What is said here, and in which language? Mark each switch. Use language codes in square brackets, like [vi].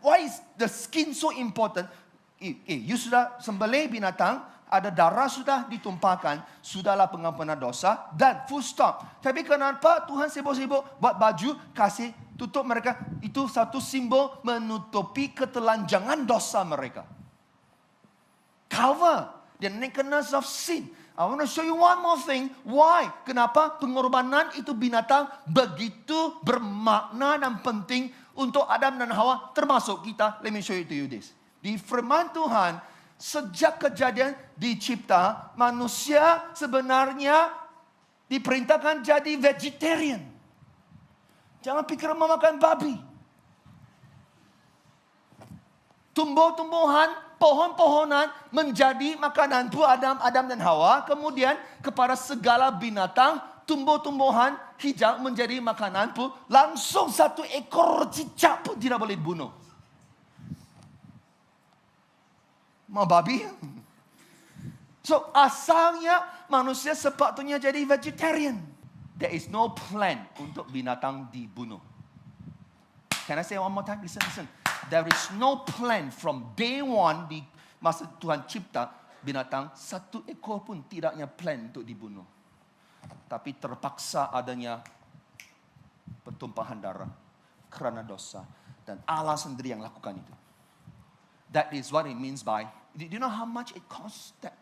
[en] Why is the skin so important? [ms] You sudah sembelih binatang, ada darah sudah ditumpahkan, sudahlah pengampunan dosa, dan full stop. Tapi kenapa Tuhan sibuk-sibuk buat baju, kasih tutup mereka? Itu satu simbol menutupi ketelanjangan dosa mereka. [en] Cover the nakedness of sin. I want to show you one more thing. Why? Kenapa pengorbanan itu binatang begitu bermakna dan penting untuk Adam dan Hawa, termasuk kita. Let me show you to you this. [ms] Di firman Tuhan, sejak Kejadian dicipta, manusia sebenarnya diperintahkan jadi vegetarian. Jangan pikir mau makan babi. Tumbuh-tumbuhan, pohon-pohonan menjadi makanan buat Adam dan Hawa. Kemudian kepada segala binatang, tumbuh-tumbuhan hijau menjadi makanan pun. Langsung satu ekor cicak pun tidak boleh dibunuh. Mau babi? So asalnya manusia sepatutnya jadi vegetarian. [en] There is no plan untuk binatang dibunuh. Can I say one more time? Listen. [ms] There is no plan from day one di masa Tuhan cipta binatang, satu ekor pun tidaknya plan untuk dibunuh. Tapi terpaksa adanya pertumpahan darah kerana dosa. Dan Allah sendiri yang lakukan itu. [en] That is what it means by, do you know how much it costs?